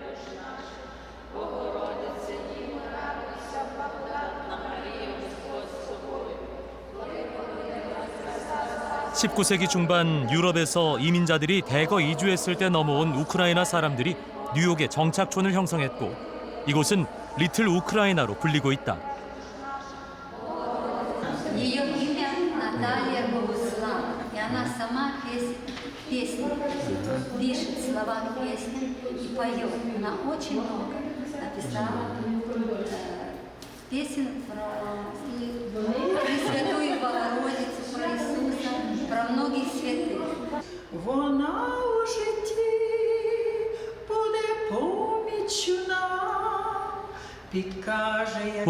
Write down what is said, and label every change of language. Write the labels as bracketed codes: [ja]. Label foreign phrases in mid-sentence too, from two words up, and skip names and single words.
[ko] (19세기) 중반 유럽에서 이민자들이 대거 이주했을 때 넘어온 우크라이나 사람들이 뉴욕에 정착촌을 형성했고 이곳은 리틀 우크라이나로 불리고 있다. [ru] Она сама песни пишет, слова песни и поет. Она очень много написала песен про Пресвятую Богородицу, про Иисуса, про многих святых. [uk] Вона у житті буде поміччю нам, підкаже, як